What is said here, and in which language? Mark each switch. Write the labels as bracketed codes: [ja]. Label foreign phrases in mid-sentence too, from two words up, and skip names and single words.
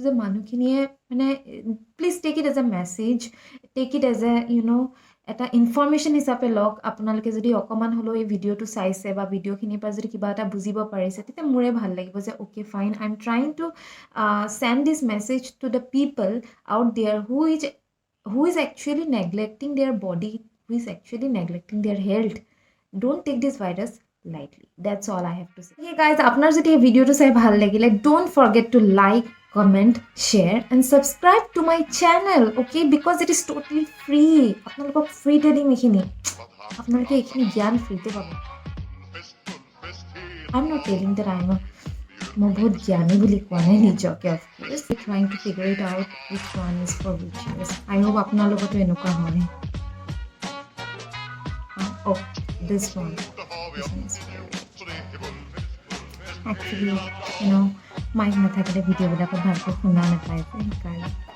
[as] যে মানুহখিনিয়ে মানে [en] please take it as a message take it as a [as] এটা ইনফৰ্মেশ্যন হিচাপে লওক আপোনালোকে যদি অকণমান হ'লেও এই ভিডিঅ'টো চাইছে বা ভিডিঅ'খিনিৰ পৰা যদি কিবা এটা বুজিব পাৰিছে তেতিয়া মোৰে ভাল লাগিব যে [en] okay fine I am trying to send this message to the people out there who is actually neglecting their body, who is actually neglecting their health. Don't take this virus lightly. That's all I have to say. Okay guys, [as] আপনার যদি এই ভিডিওটো চাই ভাল লাগিলে [en] don't forget to like, comment, share and subscribe to my channel, okay? Because it is totally free. [as] আপোনালোকক ফ্ৰীতে দিম এইখিনি আপোনালোকে এইখিনি জ্ঞান ফ্ৰীতে পাব [en] I'm not telling that [as] মই বহুত জ্ঞানী বুলি কোৱা নাই নিজকে [en] of course trying to figure it out which one is for which is I hope [as] আপোনাৰ লগতো এনেকুৱা হয় [en] this one actually [as] মাইক নাথাকিলে ভিডিঅ'বিলাকত ভালকৈ শুনা নাপায় যে সেইকাৰণে